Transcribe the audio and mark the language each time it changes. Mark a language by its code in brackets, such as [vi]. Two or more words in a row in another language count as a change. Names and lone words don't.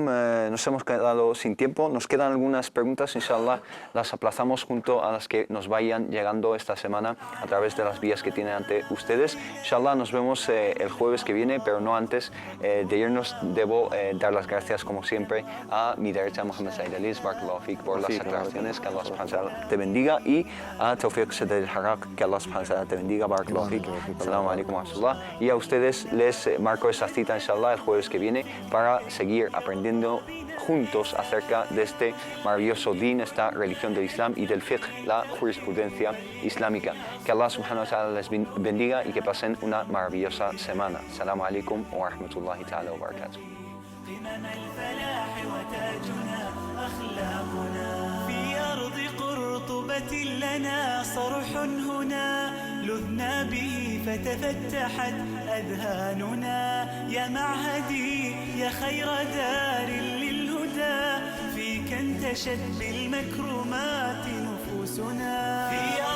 [es] Nos hemos quedado sin tiempo. Nos quedan algunas preguntas, inshallah, las aplazamos junto a las que nos vayan llegando esta semana a través de las vías que tienen ante ustedes. Inshallah, nos vemos el jueves que viene, pero no antes de irnos. Debo dar las gracias, como siempre, a mi derecha, Mohamed Said Aliz, [ar] بارك الله فيك, [es] por las aclaraciones, que Allah [ar] سبحانه وتعالى [es] te bendiga, y a Tawfiq Sadr al-Harak, que Allah [ar] سبحانه وتعالى [es] te bendiga, [ar] بارك الله فيك. السلام عليكم ورحمة الله. [es] Y a ustedes les marco esa cita, inshallah, el jueves que viene, para seguir aprendiendo juntos acerca de este maravilloso din, esta religión del Islam y del fiqh, la jurisprudencia islámica. Que Allah [ar] سبحانه وتعالى [es] les bendiga y que pasen una maravillosa semana. [ar] السلام عليكم ورحمة الله تعالى وبركاته. لنا صرح هنا لذنا به فتفتحت أذهاننا يا معهدي يا خير دار للهدى فيك انتشت بالمكرمات نفوسنا.